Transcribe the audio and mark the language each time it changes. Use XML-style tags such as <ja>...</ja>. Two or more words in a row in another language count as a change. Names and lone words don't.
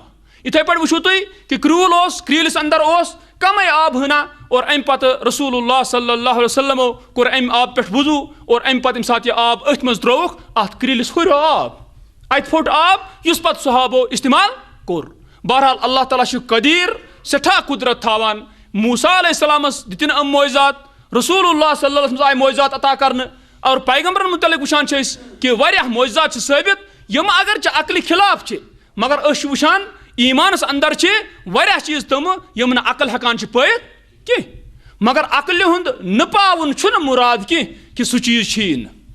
<ks>یِتھٕے پٲٹھۍ وٕچھِو تُہۍ کہِ کرٛوٗل اوس کرٛیٖلِس انٛدر اوس کمے آب ہنا اور امہِ پتہٕ</ks> <ar>رسول اللہ صلی اللہ علیہ وسلمو</ar> <ks>کوٚر امہِ آبہٕ پٮ۪ٹھ وضوٗ اور امہِ پتہٕ ییٚمہِ ساتہٕ یہِ آب أتھۍ منٛز ترٛووُکھ اتھ کرٛیٖلِس ہُریو آب اتہِ پھوٚٹ آب یُس پتہٕ صحابو استعمال کوٚر. بہرحال اللہ تعالیٰ چھُ قدیٖر سٮ۪ٹھاہ قُدرت تھاوان. موسیٰ</ks> <ar>علیہ السلامس</ar> <ks>دِتِنۍ یِم معجزات</ks> <ar>رسول اللہ صلی اللہ علیہ وسلم</ar> <ks>آیہِ معجزات عطا کرنہٕ اور پیغمبرن متعلق وٕچھان چھِ أسۍ کہِ واریاہ معجزات چھِ ثٲبت یِم اگرچہِ عقلہِ خلاف چھِ مگر أسۍ چھِ وٕچھان ایٖمانس انٛدر چھِ واریاہ چیٖز تِم یِم نہٕ عقل ہٮ۪کان چھِ پٲیِتھ کینٛہہ. مگر عقلہِ ہُنٛد نہٕ پاوُن چھُنہٕ مُراد کینٛہہ کہِ سُہ چیٖز چھُیی نہٕ.</ks>